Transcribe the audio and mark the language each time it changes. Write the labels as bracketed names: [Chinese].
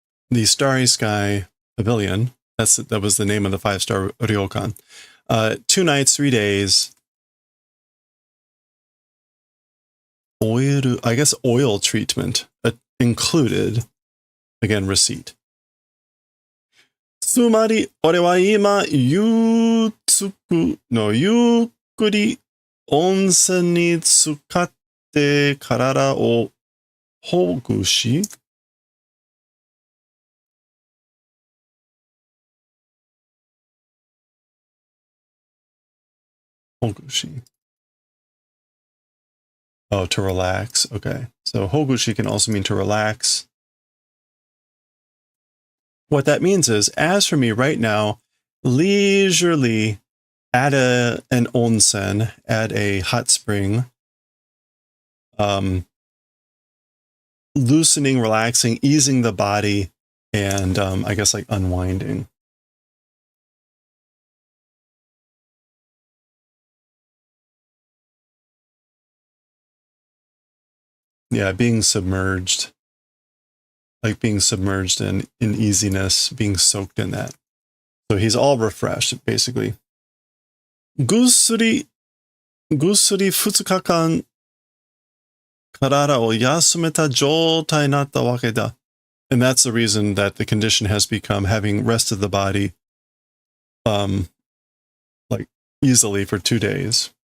[English] The Starry Sky Pavilion. That was the name of the 5-star ryokan. 2 nights, 3 days. Oil treatment included. Again, receipt. [Japanese] つまり、俺は今、ゆっくり温泉に浸かって体をほぐし、Hogushi. [English] Oh, to relax. Okay. So Hogushi can also mean to relax. What that means is, as for me right now, leisurely at an onsen, at a hot spring, loosening, relaxing, easing the body, and I guess like unwinding. Yeah, being submerged. Like being submerged in easiness, being soaked in that. So he's all refreshed, basically. [Japanese] ぐっすり2日間体を休めた状態になったわけだ. [English] And that's the reason that the condition has become having rested the body like easily for 2 days.